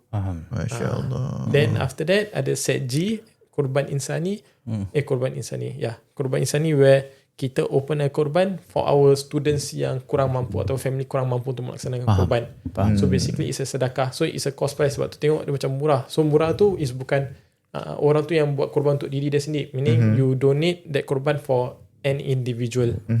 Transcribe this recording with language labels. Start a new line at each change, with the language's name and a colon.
Malay: Faham. Masya Allah.
English: Then after that
Malay: ada set G, korban insani. Korban insani
English: where
Malay: kita
English: open a
Malay: korban
English: for our students
Malay: yang kurang mampu atau
English: family
Malay: kurang mampu untuk melaksanakan korban.
English: So basically it's a sedekah. So it's a cost price.
Malay: Sebab tu tengok dia macam murah. So murah tu is bukan orang tu yang buat korban untuk diri dia sendiri.
English: Meaning you donate that korban for an individual.